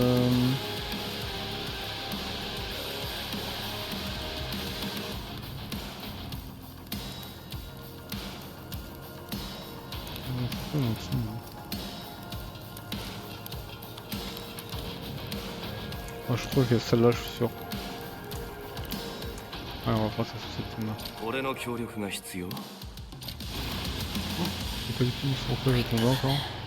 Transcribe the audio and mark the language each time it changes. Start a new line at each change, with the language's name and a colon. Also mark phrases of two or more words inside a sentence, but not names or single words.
French: C'est pas mon team, hein. Ah, je crois que celle-là, je suis sûr. Ouais, on va passer sur cette team-là.
Japanese: 俺の協力が必要？
French: Je sais pas du tout sur quoi je vais tomber encore.